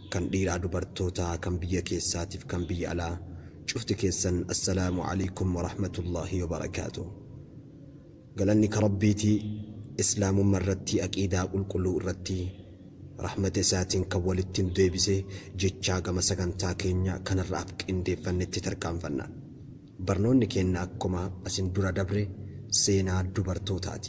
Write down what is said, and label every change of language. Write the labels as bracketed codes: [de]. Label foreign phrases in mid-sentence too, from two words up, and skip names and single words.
[om] kan dhiiraa dubartootaa kan biyya keessaatiif kan biyya alaa cufti keessan [ar] السلام عليكم ورحمة الله وبركاته. [om] galanni ka rabbiiti islaamummaa irratti aqiidaa qulqulluu irratti rahmata isaatiin kan walitti deebisee jechaa gama sagantaa keenya kanarraaf qindeeffannetti tarkaanfanna. barnoonni keenya akkuma asin dura dabre seenaa dubartootaati.